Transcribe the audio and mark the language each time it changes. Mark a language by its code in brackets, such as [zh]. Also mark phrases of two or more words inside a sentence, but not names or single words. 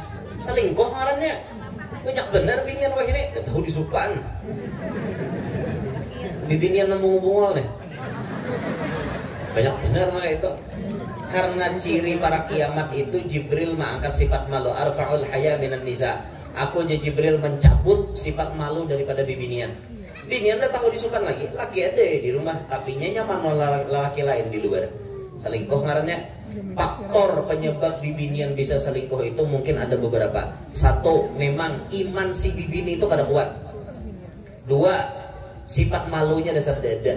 [bjn] Selingkuh ngarannya. Banyak benar binian wah ini, gak tahu disupan. Bibinian nembung-nembung nih. Banyak benar mah itu. Karena ciri para kiamat itu Jibril mengangkat sifat malu. [ar] Arfa'ul haya minan nisa. [bjn] Aku Jibril mencabut sifat malu daripada bibinian. Binian udah tahu disukan lagi, laki ada di rumah, tapi nyaman laki lain di luar. Selingkuh ngarannya. Faktor penyebab bibinian bisa selingkuh itu mungkin ada beberapa. Satu, memang iman si bibini itu kada kuat. Dua, sifat malunya dasar dada.